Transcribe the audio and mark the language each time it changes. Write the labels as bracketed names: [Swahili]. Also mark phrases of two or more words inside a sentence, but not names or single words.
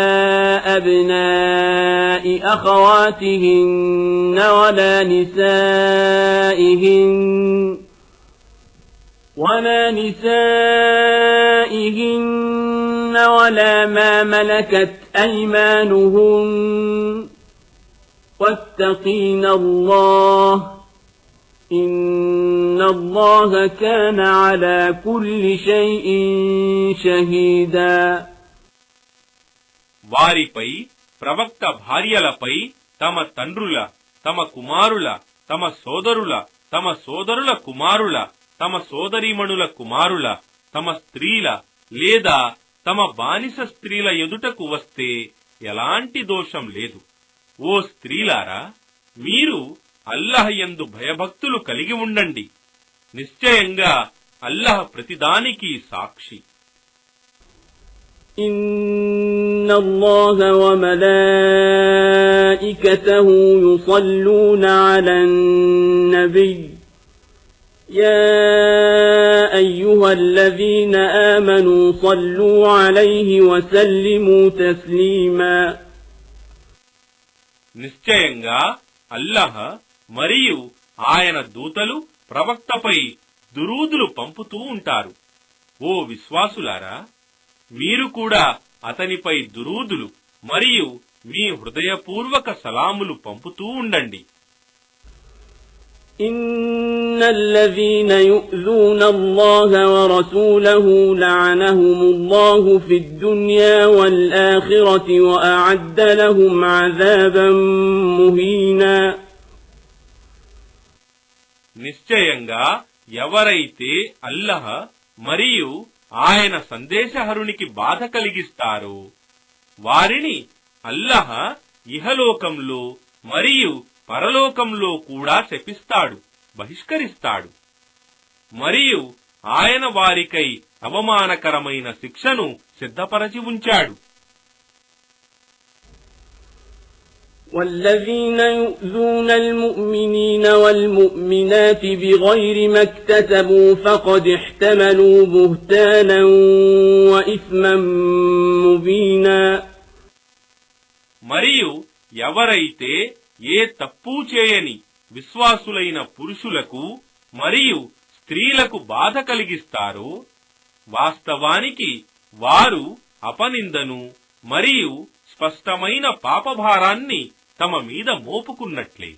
[Arabic] أبناء أخواتهن ولا نسائهن ولا ما ملكت أيمانهن واتقين الله إن الله كان على كل شيء شهيدا. [Telugu] వారిపై ప్రవక్త భార్యలపై తమ తండ్రుల, తమ కుమారుల, తమ సోదరుల, తమ సోదరుల కుమారుల, తమ సోదరీమణుల కుమారుల, తమ స్త్రీల లేదా తమ బానిస స్త్రీల ఎదుటకు వస్తే ఎలాంటి దోషం లేదు. ఓ స్త్రీలారా, మీరు అల్లాహ్ యందు భయభక్తులు కలిగి ఉండండి. నిశ్చయంగా అల్లాహ్ ప్రతిదానికి సాక్షి. [Arabic] إن إن الله وملائكته يصلون على النبي يا أيها الذين آمنوا صلوا عليه وسلموا تسليما [Telugu] నిశ్చయంగా అల్లాహ్ మరియు ఆయన దూతలు ప్రవక్తపై దురూదులు పంపుతూ ఉంటారు. ఓ విశ్వాసులారా, మీరు కూడా అతనిపై దురూదులు మరియు మీ హృదయపూర్వక సలాములు పంపుతూ ఉండండి. [Arabic] إن الذين يؤذون الله ورسوله لعنهم الله في الدنيا والآخرة وأعد لهم عذابا مهينا [Telugu] నిశ్చయంగా ఎవరైతే అల్లహ మరియు ఆయన సందేశహరునికి బాధ కలిగిస్తారో వారిని అల్లహ ఇహలోకంలో మరియు పరలోకంలో కూడా శపిస్తాడు, బహిష్కరిస్తాడు. మరియు ఆయన వారికై అవమానకరమైన శిక్షను సిద్ధపరచి ఉంచాడు. [Arabic] والذين يؤذون المؤمنين والمؤمنات بغير ما اكتسبوا فقد احتملوا بهتانا وإثما مبينا [Telugu] మరియు ఎవరైతే ఏ తప్పు చేయని విశ్వాసులైన పురుషులకు మరియు స్త్రీలకు బాధ కలిగిస్తారో వాస్తవానికి వారు అపనిందను మరియు స్పష్టమైన పాపభారాన్ని తమ మీద మోపుకున్నట్లే.